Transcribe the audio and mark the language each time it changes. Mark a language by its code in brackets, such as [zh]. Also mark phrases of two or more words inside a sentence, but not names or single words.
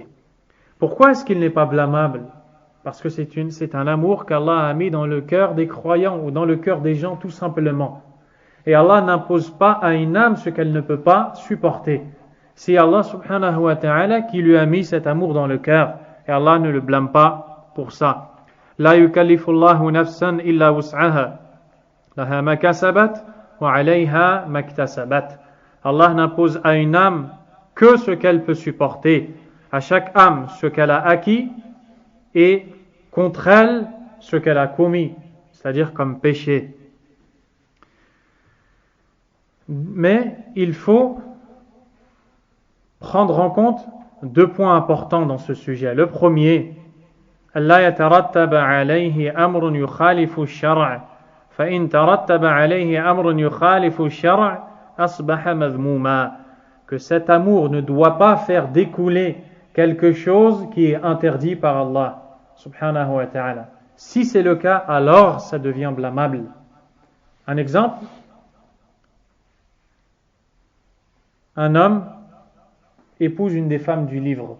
[fr] Pourquoi est-ce qu'il n'est pas blâmable? Parce que c'est un amour qu'Allah a mis dans le cœur des croyants ou dans le cœur des gens tout simplement. Et Allah n'impose pas à une âme ce qu'elle ne peut pas supporter. C'est Allah [ar] سبحانه وتعالى [fr] qui lui a mis cet amour dans le cœur. Et Allah ne le blâme pas pour ça. [ar] لا يكلف الله نفسا إلا وسعها. لها ما كسبت وعليها ما اكتسبت. [fr] Allah n'impose à une âme que ce qu'elle peut supporter. À chaque âme ce qu'elle a acquis et contre elle ce qu'elle a commis, c'est-à-dire comme péché. Mais il faut prendre en compte deux points importants dans ce sujet. Le premier, [ar] ألا يترتب عليه أمر يخالف الشرع فإن ترتب عليه أمر يخالف الشرع أصبح مذموما. [fr] Que cet amour ne doit pas faire découler quelque chose qui est interdit par Allah [ar] سبحانه وتعالى. [fr] Si c'est le cas, alors ça devient blâmable. Un exemple, un homme épouse une des femmes du livre.